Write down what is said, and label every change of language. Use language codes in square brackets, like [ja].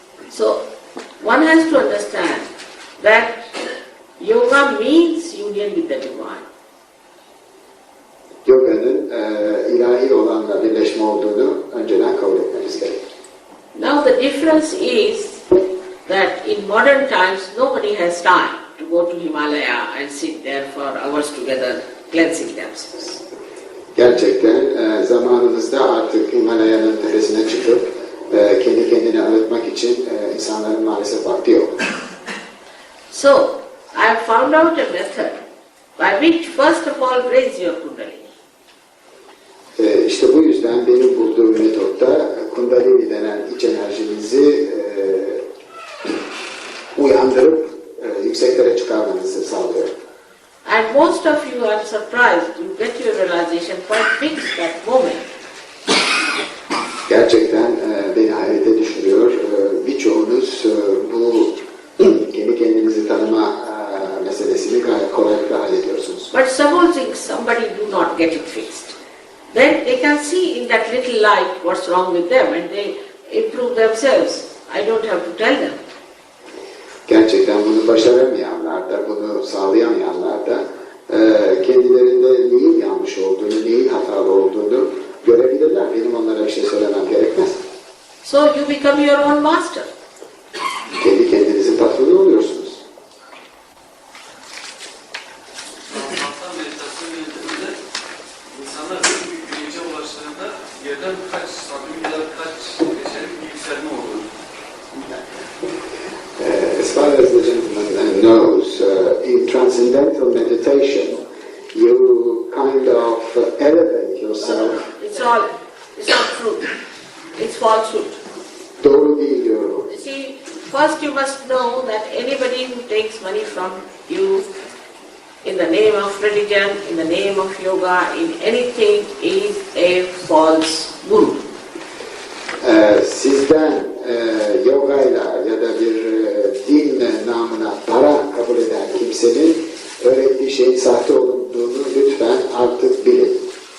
[en] So, one has to understand that yoga means union with the divine. [tr] Yoga'nın ilahi olanla birleşme olduğunu önceden kabul etmemiz gerekir. [en] Now the difference is that in modern times nobody has time to go to Himalaya and sit there for hours together cleansing themselves. [tr] Gerçekten zamanımızda artık Himalaya'nın tepesine çıkıp kendi kendini arıtmak için insanların maalesef vakti yok. [en] So, I have found out a method by which first of all raise your kundalini. [tr] İşte bu yüzden benim bulduğum metotta kundalini denen iç enerjinizi uyandırıp yükseklere çıkarmanızı sağlıyor. [en] And most of you are surprised, you get your realization quite fixed that moment. [tr] Gerçekten beni hayrete düşürüyor. Birçoğunuz bu kendi kendinizi tanıma meselesini gayet kolaylıkla hallediyorsunuz. [en] But supposing somebody do not get it fixed, then they can see in that little light what's wrong with them and they improve themselves. I don't have to tell them. [tr] Gerçekten bunu başaramayanlar da, bunu sağlayamayanlar da kendilerinde neyin yanlış olduğunu, neyin hatalı olduğunu görebilirler. Benim onlara bir şey söylemem gerekmez. [en] So you become your own master. [tr] Kendi kendinizin patronu oluyorsunuz. Allah'tan meditasyon yönetiminde insanlar büyük bir bilince ulaştığında yerden birkaç santim ya da birkaç geçelim bir yükselme olur. [en] As far as the gentleman knows, in transcendental meditation, you kind of elevate yourself. It's not true. It's falsehood. [tr] Doğru değil diyorum. [en] You see, first you must know that anybody who takes money from you in the name of religion, in the name of yoga, in anything is a false guru. [tr] Sizden yogayla ya da bir din namına para kabul eden kimsenin öğrettiği şeyin sahte olduğunu lütfen artık bilin.